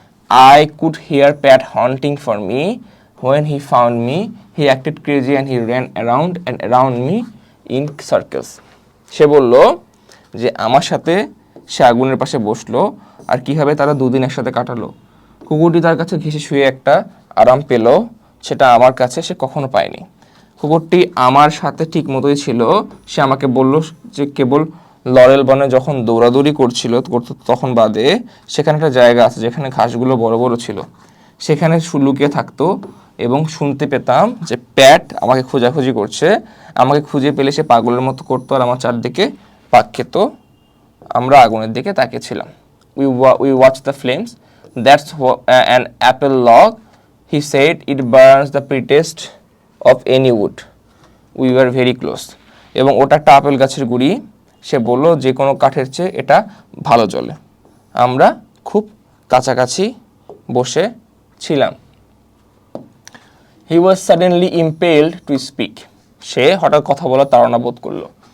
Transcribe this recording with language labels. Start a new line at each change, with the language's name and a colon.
English: I could hear Pat hunting for me. When he found me, he acted crazy and he ran around and around me in circles.
Bangla: সে বলল যে আমার সাথে সে আগুনের পাশে বসলো, আর কিভাবে তারা 2 দিন একসাথে কাটালো। কুকুরটি তার কাছে ঘেঁষে শুয়ে একটা আরাম পেল, সেটা আমার কাছে সে কখনো পায়নি। কুকুরটি আমার সাথে ঠিক মতোই ছিল। সে আমাকে বলল যে কেবল লরেল বনে যখন দৌড়াদৌড়ি করতো তখন বাদে সেখানে একটা জায়গা আছে যেখানে ঘাসগুলো বড় বড় ছিল, সেখানে লুকিয়ে থাকতো এবং শুনতে পেতাম যে প্যাট আমাকে খোঁজাখুঁজি করছে। আমাকে খুঁজে পেলে সে পাগলের মতো করতো আর আমার চারদিকে পাক খেত। আমরা আগুনের দিকে তাকিয়েছিলাম।
English: We watched the flames. That's an apple log. He said, "It burns the prettiest of any wood. We were very close."
Bangla: এবং ওটা একটা আপেল গাছের গুড়ি, সে বলল যে কোনো কাঠের চেয়ে এটা ভালো জ্বলে, আমরা খুব কাছাকাছি বসে ছিলাম।
English: He was suddenly impelled to speak.
Bangla: সে হঠাৎ কথা বলার তাড়না বোধ করলো।